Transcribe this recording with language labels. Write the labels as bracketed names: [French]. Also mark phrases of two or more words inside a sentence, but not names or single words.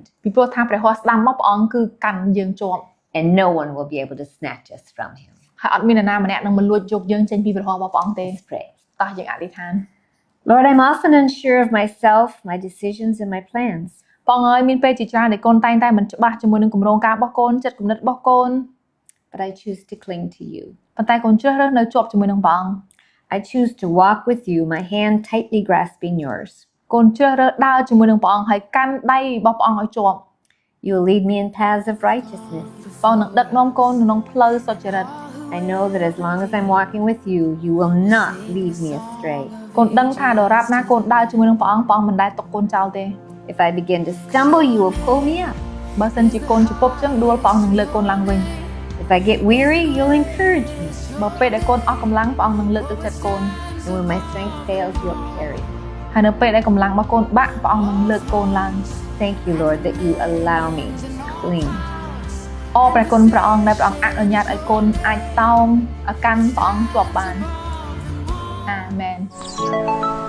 [Khmer] ពីព្រោះថាព្រះហស្តស្ដាំរបស់ព្រះអង្គគឺកាន់យើងជាប់ [English] And no one will be able to snatch us from him. [Khmer] ហើយអត់មាននរណាម្នាក់នឹងមកលួចយកយើងចេញពីព្រះហស្តរបស់ព្រះអង្គទេ [English] Let's pray. [Khmer] តោះយើងអធិដ្ឋាន [English] Lord, I'm often unsure of myself, my decisions, and my plans. [Khmer] ព្រះអង្គមានពេលជាច្រើនដែលកូនតែងតែមិនច្បាស់ជាមួយនឹងគម្រោងការរបស់កូនចិត្តគំនិតរបស់កូន [English] But I choose to cling to you. [Khmer] ប៉ុន្តែកូនជ្រើសរើសនៅជាប់ជាមួយនឹងព្រះអង្គ [English] I choose to walk with you, my hand tightly grasping yours. [Khmer] កូនជ្រើសរើសដើរជាមួយនឹងព្រះអង្គហើយកាន់ដៃរបស់ព្រះអង្គឲ្យជាប់ [English] You will lead me in paths of righteousness. [Khmer] ព្រះអង្គនឹងដឹកនាំកូនក្នុងផ្លូវសុចរិត [English] I know that as long as I'm walking with you, you will not lead me astray. [Khmer] កូនដឹងថាដរាបណាកូនដើរជាមួយនឹងព្រះអង្គមិនដែលទុកកូនចោលទេ [English] If I begin to stumble, you will pull me up. [Khmer] បើសិនជាកូនជពុបចឹងដួលព្រះអង្គនឹងលើកកូនឡើងវិញ [English] If I get weary, you'll encourage me. [Khmer] បើពេលដែលកូនអស់កម្លាំងព្រះអង្គនឹងលើកទឹកចិត្តកូន [English] And when my strength fails, you'll carry me. [Khmer] ហើយនៅពេលដែលកម្លាំងរបស់កូនបាក់ព្រះអង្គនឹងលើកកូនឡើង [English] Thank you, Lord, that you allow me to cling. [Khmer] អរព្រះគុណព្រះអង្គដែលព្រះអង្គអនុញ្ញាតឲ្យកូនអាចតោងកាន់ព្រះអង្គជាប់បានអាមែន